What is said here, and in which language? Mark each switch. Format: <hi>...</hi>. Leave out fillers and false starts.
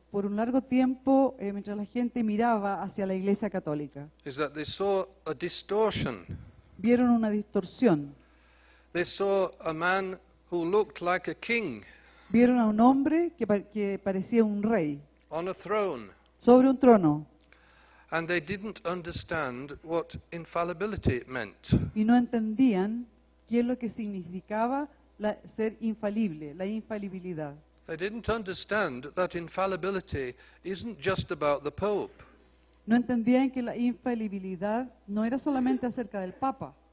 <es>Por un largo tiempo, mientras la gente miraba hacia la Iglesia Católica,</es> <en>is that they saw a distortion.</en> <es>vieron una distorsión.</es> <en>They saw a man who looked like a king</en> <es>Vieron a un hombre que parecía un rey</es> <en>on a throne,</en> <es>sobre un trono</es> <en>and they didn't understand what infallibility meant.</en> <es>y no entendían qué es lo que significaba ser infalible, la infalibilidad.</es> <en>They didn't understand that infallibility isn't just about the Pope.</en> <es>No entendían que la infalibilidad no era solamente acerca del Papa,</es>